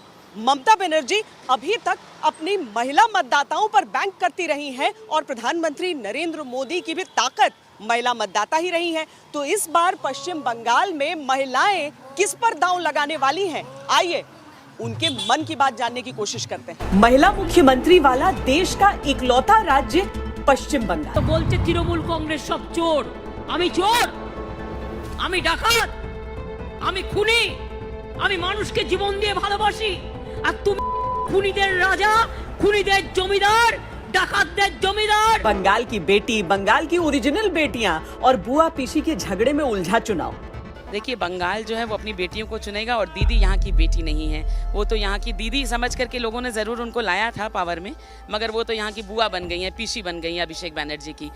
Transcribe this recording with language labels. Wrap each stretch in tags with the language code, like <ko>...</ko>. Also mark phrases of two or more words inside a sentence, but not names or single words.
<hi>ममता बनर्जी अभी तक अपनी महिला मतदाताओं पर बैंक करती रही हैं और प्रधानमंत्री नरेंद्र मोदी की भी ताकत महिला मतदाता ही रही हैं। तो इस बार पश्चिम बंगाल में महिलाएं किस पर दांव लगाने वाली हैं, आइए उनके मन की बात जानने की कोशिश करते हैं। महिला मुख्यमंत्री वाला देश का इकलौता राज्य पश्चिम बंगाल। तो बोलते तृणमूल कांग्रेस सब चोर,</hi> <bn>আমি চোর, আমি ডাকাত, আমি খুনি, আমি মানুষকে জীবন দিয়ে ভালোবাসি, আর তুমি খুনিদের রাজা, খুনিদের জমিদার, डाकातদের জমিদার।</bn> <hi>बंगाल की बेटी, बंगाल की ओरिजिनल बेटियां और बुआ पीसी के झगड़े में उलझा चुनाव। देखिए, बंगाल जो है वो अपनी बेटियों को चुनेगा और दीदी यहाँ की बेटी नहीं है। वो तो यहाँ की दीदी समझ करके लोगों ने ज़रूर उनको लाया था पावर में, मगर वो तो यहाँ की बुआ बन गई हैं, पीसी बन गई हैं अभिषेक बनर्जी की।</hi>